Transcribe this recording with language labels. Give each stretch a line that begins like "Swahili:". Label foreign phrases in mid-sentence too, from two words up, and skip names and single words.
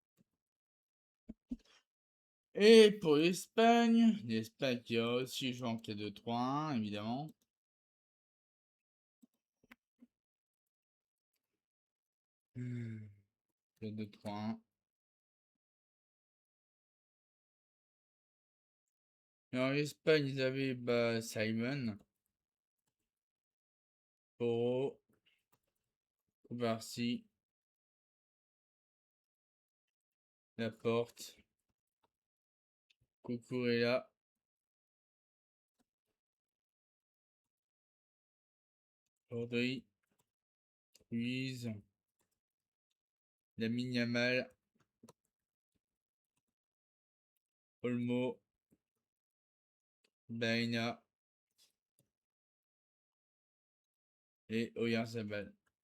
French: Et pour l'Espagne qui a aussi joué en 4-2-3-1, évidemment. 4-2-3-1. Alors l'Espagne, ils avaient Simon, Poro, Koubarsi, Laporte, Cucurella, Rodri, Ruiz, Lamine Yamal, Olmo, Baena et Oyarzabal.